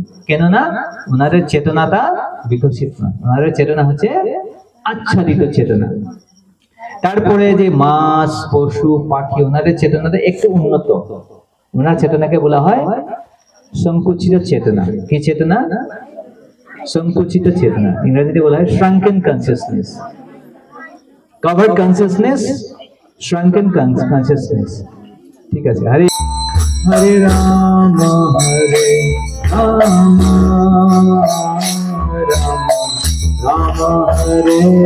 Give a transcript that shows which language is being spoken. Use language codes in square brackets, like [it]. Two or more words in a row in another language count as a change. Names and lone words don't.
[bn] কেননা ওনাদের চেতনাটা বিকশিত না, ওনাদের চেতনা হচ্ছে আচ্ছাদিত চেতনা। তারপরে যে মাছ, পশু, পাখি, ওনাদের চেতনাটা একটু উন্নত। ওনার চেতনাকে বলা হয় সংকুচিত চেতনা। কি চেতনা? সংকুচিত চেতনা। ইংরেজিতে বলা হয় [en] shrunken consciousness, covered consciousness, shrunken consciousness। [bn] ঠিক আছে। [sa] হরে হরে রাম হরে রাম রাম রাম হরে